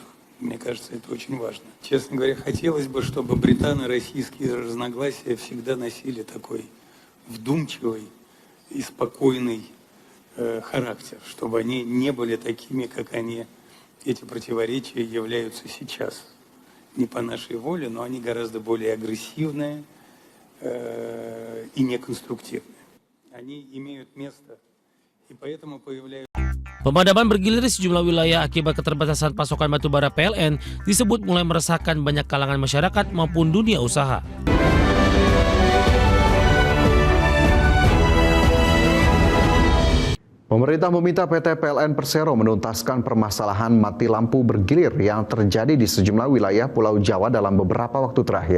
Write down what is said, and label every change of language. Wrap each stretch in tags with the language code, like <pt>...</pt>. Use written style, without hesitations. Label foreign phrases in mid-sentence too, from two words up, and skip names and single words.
<ru>Мне кажется, это очень важно. Честно говоря, хотелось бы, чтобы британо-российские разногласия всегда носили такой вдумчивый и спокойный характер, чтобы они не были такими, как эти противоречия являются сейчас. Не по нашей воле, но они гораздо более агрессивные и неконструктивные. Они имеют место, и поэтому появляются.</ru> <id>Pemadaman bergilir di sejumlah wilayah akibat keterbatasan pasokan batubara PLN disebut mulai meresahkan banyak kalangan masyarakat maupun dunia usaha. Pemerintah meminta PT PLN Persero menuntaskan permasalahan mati lampu bergilir yang terjadi di sejumlah wilayah Pulau Jawa dalam beberapa waktu terakhir.</id>